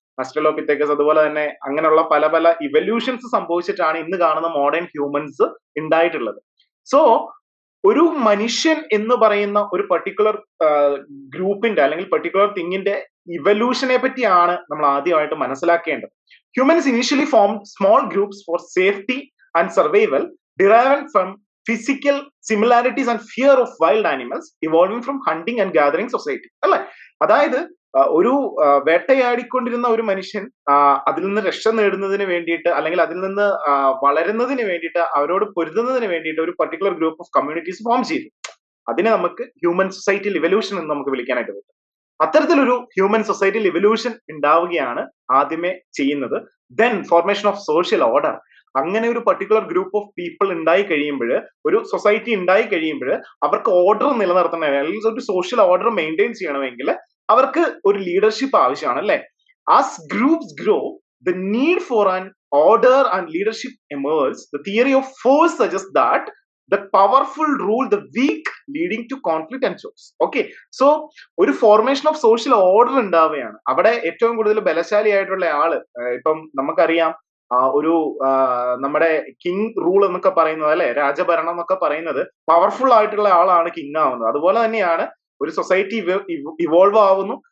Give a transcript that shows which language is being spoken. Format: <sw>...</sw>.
<ml>Australopithecus, അതുപോലെ തന്നെ അങ്ങനെയുള്ള പല പല ഇവല്യൂഷൻസ് സംഭവിച്ചിട്ടാണ് ഇന്ന് കാണുന്ന മോഡേൺ ഹ്യൂമൻസ് ഉണ്ടായിട്ടുള്ളത്. സോ ഒരു മനുഷ്യൻ എന്ന് പറയുന്ന ഒരു പർട്ടിക്കുലർ ഗ്രൂപ്പിന്റെ അല്ലെങ്കിൽ പർട്ടിക്കുലർ തിങ്ങിന്റെ ഇവല്യൂഷനെ പറ്റിയാണ് നമ്മൾ ആദ്യമായിട്ട് മനസ്സിലാക്കേണ്ടത്.</ml> <en>Humans initially form small groups for safety and survival, derived from physical similarities and fear of wild animals, evolving from hunting and gathering society.</en> <ml>അല്ലെ, അതായത് ഒരു വേട്ടയാടിക്കൊണ്ടിരുന്ന ഒരു മനുഷ്യൻ അതിൽ നിന്ന് രക്ഷ നേടുന്നതിന് വേണ്ടിയിട്ട് അല്ലെങ്കിൽ അതിൽ നിന്ന് വളരുന്നതിന് വേണ്ടിയിട്ട്, അവരോട് പൊരുതുന്നതിന് വേണ്ടിയിട്ട് ഒരു</ml> <en>particular group of communities</en> <ml>form ചെയ്തു. അതിനെ നമുക്ക് ഹ്യൂമൻ സൊസൈറ്റിയിൽ ഇവല്യൂഷൻ എന്ന് നമുക്ക് വിളിക്കാനായിട്ട് പറ്റും. അത്തരത്തിലൊരു ഹ്യൂമൻ സൊസൈറ്റിയിൽ ഇവല്യൂഷൻ ഉണ്ടാവുകയാണ് ആദ്യമേ ചെയ്യുന്നത്.</ml> <en>Then formation of social order.</en> <ml>അങ്ങനെ ഒരു പർട്ടിക്കുലർ ഗ്രൂപ്പ് ഓഫ് പീപ്പിൾ ഉണ്ടായി കഴിയുമ്പോൾ, ഒരു സൊസൈറ്റി ഉണ്ടായി കഴിയുമ്പോൾ അവർക്ക് ഓർഡർ നിലനിർത്തണം, അല്ലെങ്കിൽ ഒരു സോഷ്യൽ ഓർഡർ മെയിൻറ്റെയിൻ ചെയ്യണമെങ്കിൽ അവർക്ക് ഒരു ലീഡർഷിപ്പ് ആവശ്യമാണ് അല്ലെ.</ml> <en>As groups grow, the need for an order and leadership emerge. The theory of force suggest that the powerful rule the weak, leading to conflict and chaos.</en> <ml>Okay, so ഒരു formation of social order ഉണ്ടാവുകയാണ്. അവിടെ ഏറ്റവും കൂടുതൽ ബലശാലി ആയിട്ടുള്ള ആള്, ഇപ്പം നമുക്കറിയാം ഒരു നമ്മുടെ കിങ് റൂൾ എന്നൊക്കെ പറയുന്നത് അല്ലെ, രാജഭരണം എന്നൊക്കെ പറയുന്നത് പവർഫുൾ ആയിട്ടുള്ള ആളാണ് കിങ് ആവുന്നത്. അതുപോലെ തന്നെയാണ് ഒരു സൊസൈറ്റി ഇവോൾവ് ആവുന്നു.</ml>